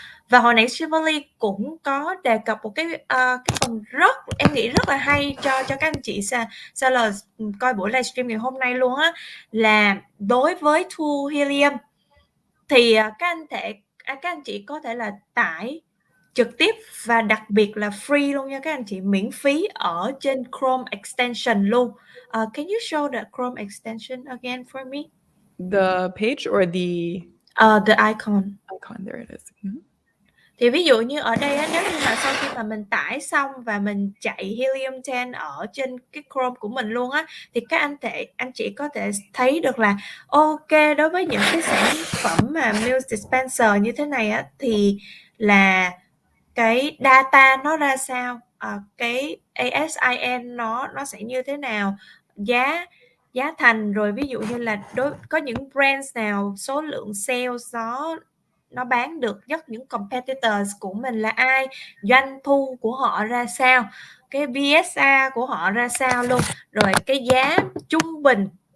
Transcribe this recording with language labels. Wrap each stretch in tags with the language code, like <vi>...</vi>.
<vi>Và hồi nãy Shelvali cũng có đề cập một cái phần em nghĩ rất là hay cho các anh chị sellers coi buổi livestream ngày hôm nay luôn á, là đối với tool Helium thì các anh chị có thể là tải trực tiếp và đặc biệt là free luôn nha các anh chị, miễn phí ở trên Chrome extension luôn.</vi> <en>Can you show the Chrome extension again for me? The page or the icon. Icon, there it is.</en> <vi>Thì ví dụ như ở đây nếu như mà sau khi mà mình tải xong và mình chạy HELIUM10 ở trên cái Chrome của mình luôn á, thì các anh chị có thể thấy được là đối với những cái sản phẩm mà meal dispenser như thế này á, thì là cái data nó ra sao, cái ASIN nó sẽ như thế nào, giá thành, rồi ví dụ như là có những brands nào số lượng sales nó bán được nhất, những competitors của mình là ai, doanh thu của họ ra sao, cái BSA của họ ra sao luôn, rồi cái giá trung bình</vi>